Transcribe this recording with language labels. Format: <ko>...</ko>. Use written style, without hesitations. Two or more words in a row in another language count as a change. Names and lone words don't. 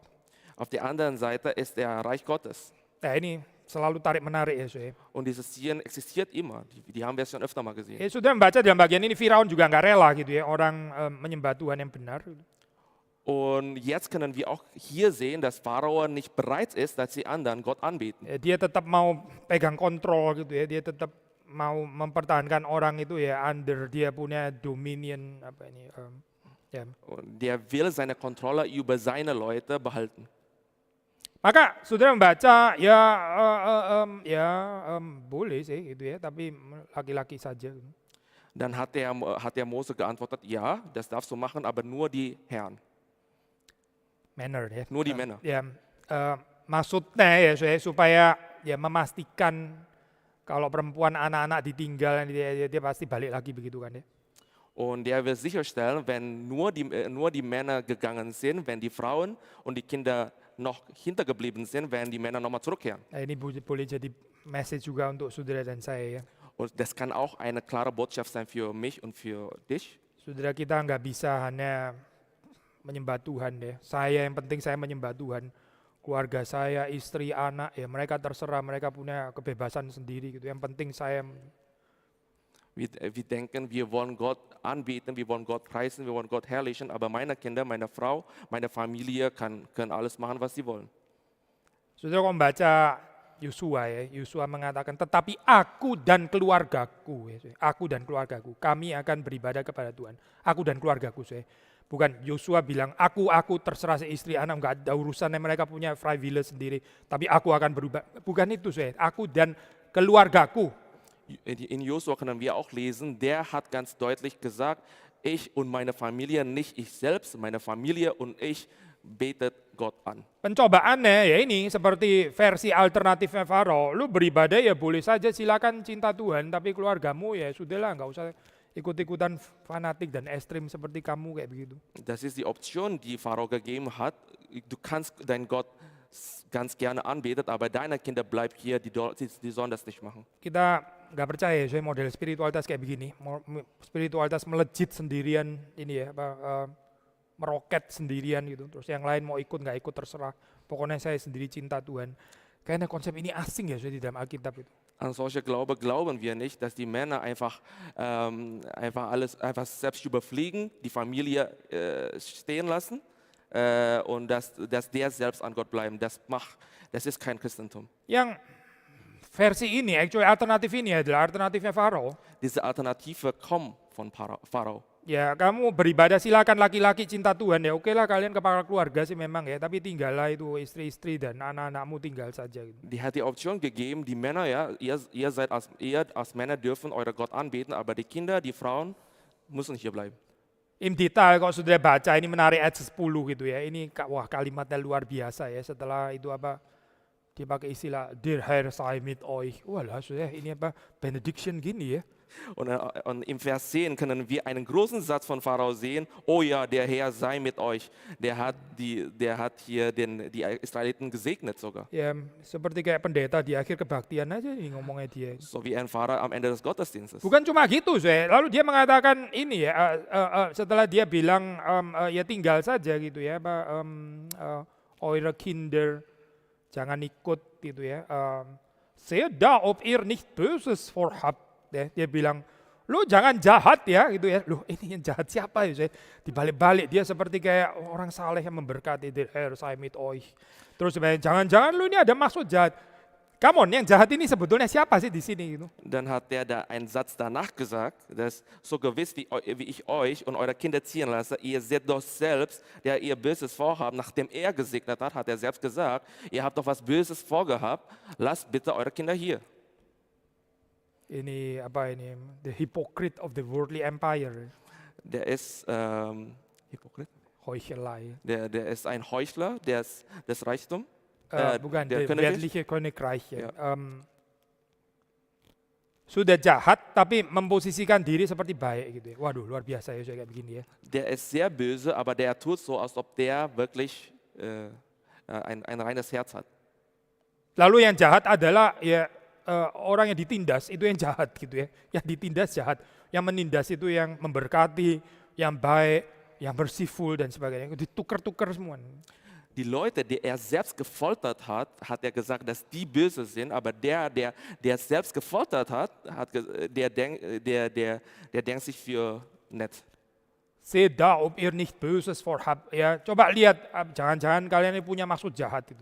<de>Auf der anderen Seite ist der Reich Gottes.</de> <id>Nah ini selalu tarik-menarik ya, Soe.</id> <de>Und dieses Ziehen existiert immer. Die haben wir schon öfter mal gesehen.</de> <id>Ya, sudah membaca dalam bagian ini, Firaun juga nggak rela gitu ya, orang menyembah Tuhan yang benar.</id> <de>Und jetzt können wir auch hier sehen, dass Pharao nicht bereit ist, dass die anderen Gott anbeten.</de> <id>Ya, dia tetap mau pegang kontrol gitu ya, dia tetap mau mempertahankan orang itu ya under dia punya dominion apa ini. Ya.</id> <de>Und der will seine Kontrolle über seine Leute behalten.</de> <id>Maka saudara membaca boleh sih gitu ya, tapi laki-laki saja.</id> <de>Dann hat der Mose geantwortet, ja, das darfst du machen, aber nur die Herren. Manner ya. Nur die Männer.</de> <id>Ya, maksudnya ya supaya ya memastikan kalau perempuan anak-anak ditinggal dia pasti balik lagi begitu kan ya.</id> <de>Und der will sicherstellen, wenn nur die Männer gegangen sind, wenn die Frauen und die Kinder noch hintergeblieben sind, werden die Männer nochmal zurückkehren.</de> <id>Nah, ini boleh jadi message juga untuk saudara dan saya ya.</id> <de>Und das kann auch eine klare Botschaft sein für mich und für dich.</de> <id>Saudara, kita nggak bisa hanya menyembah Tuhan ya. Yang penting saya menyembah Tuhan. Keluarga saya, istri, anak ya, mereka terserah, mereka punya kebebasan sendiri gitu. Yang penting saya. Wir denken, wir wollen Gott anbeten, wir wollen Gott preisen, wir wollen Gott herrlichen, aber meine Kinder, meine Frau, meine Familie können alles machen, was sie wollen. Saudara, kalau membaca Yosua ya, Yosua mengatakan, tetapi aku dan keluargaku, kami akan beribadah kepada Tuhan. Aku dan keluargaku. Bukan Yosua bilang, aku terserah istri anak, nggak ada urusannya, mereka punya</id> <en>free will</en> <id>sendiri. Tapi aku akan berubah. Bukan itu saya, aku dan keluargaku.</id> <de>In Josua können wir auch lesen, der hat ganz deutlich gesagt, ich und meine Familie, nicht ich selbst, meine Familie und ich betet Gott an.</de> <id>Pencobaannya ya ini seperti versi alternatifnya Faro. Lu beribadah ya boleh saja, silakan cinta Tuhan, tapi keluargamu ya sudahlah, nggak usah ikut-ikutan fanatik dan ekstrim seperti kamu kayak begitu.</id> <de>Das ist die Option, die Pharao gegeben hat. Du kannst deinen Gott ganz gerne anbeten, aber deine Kinder bleiben hier, die sollen das nicht machen.</de> <id>Kita nggak percaya saya model spiritualitas kayak begini, spiritualitas melejit sendirian ini ya, meroket sendirian gitu. Terus yang lain mau ikut nggak ikut terserah. Pokoknya saya sendiri cinta Tuhan. Kayaknya konsep ini asing ya di dalam Alkitab itu.</id> <de>An solche Glaube glauben wir nicht, dass die Männer einfach alles einfach selbst überfliegen, die Familie stehen lassen und dass der selbst an Gott bleiben. Das ist kein Christentum.</de> <id>Yang versi ini, actually alternatif ini adalah alternatifnya Faro.</id> <de>Diese Alternative kommt von Pharao.</de> <id>Ya kamu beribadah silakan laki-laki cinta Tuhan ya, oke lah kalian kepala keluarga sih memang ya, tapi tinggallah itu istri-istri dan anak-anakmu tinggal saja. Gitu.</id> <de>Die hat die Option gegeben, die Männer, ja, ihr als Männer dürfen eure Gott anbeten, aber die Kinder, die Frauen müssen hier bleiben. Im detail</de> <id>kalau sudah baca ini menarik ayat 10 gitu ya, ini wah kalimatnya luar biasa ya, setelah itu apa, dia pakai istilah,</id> <de>der Herr sei mit euch,</de> <id>walah sudah ini apa, benediction gini ya.</id> <de>Und im Vers 10 können wir einen großen Satz von Pharao sehen. Oh ja, der Herr sei mit euch. Der hat hier die Israeliten gesegnet sogar.</de> <id>Ya seperti kayak pendeta di akhir kebaktian aja nih ngomongnya dia.</id> <de>So wie ein Pfarrer am Ende des Gottesdienstes.</de> <id>Bukan cuma gitu saya. Lalu dia mengatakan ini ya, setelah dia bilang ya tinggal saja gitu ya,</id> <de>eure Kinder</de> <id>jangan ikut gitu ya.</id> <de>Seht da ob ihr nicht Böses vorhabt.</de> <id>Dia bilang, lu jangan jahat ya gitu ya. Loh ini yang jahat siapa ya? Dibalik-balik dia seperti kayak orang saleh yang memberkati,</id> <de>der Herr sei mit euch.</de> <id>Terus jangan-jangan lu ini ada maksud jahat.</id> <en>Come on,</en> <id>yang jahat ini sebetulnya siapa sih di sini gitu?</id> <de>Dann hat der da einen Satz danach gesagt, dass so gewiss wie ich euch und eure Kinder ziehen lasse, ihr seht doch selbst, der ihr Böses vorhabt, nachdem er gesegnet hat er selbst gesagt, ihr habt doch was Böses vorgehabt, lasst bitte eure Kinder hier.</de> <id>Ini apa ini?</id> <en>The hypocrite of the worldly empire.</en> <de>Der ist Hypokrit. Heuchelei. Der ist ein Heuchler des Reichtums.</de> <id>Bukan,</id> <de>der weltliche Königreich. Ja.</de> <id>Sudah jahat tapi memposisikan diri seperti baik gitu ya. Waduh, luar biasa ya kayak begini ya.</id> <de>Der ist sehr böse, aber der tut so, als ob der wirklich ein reines Herz hat.</de> <id>Lalu yang jahat adalah ya orang yang ditindas itu yang jahat gitu ya. Yang ditindas jahat, yang menindas itu yang memberkati, yang baik, yang bersiful dan sebagainya. Ditukar-tukar semua.</id> <de>Die Leute, die er selbst gefoltert hat, hat er gesagt, dass die böse sind, aber der es selbst gefoltert hat, der denkt sich für nett. Seht da, ob ihr nicht Böses vorhabt.</de> <id>Ya, coba lihat, jangan-jangan kalian ini punya maksud jahat itu.</id>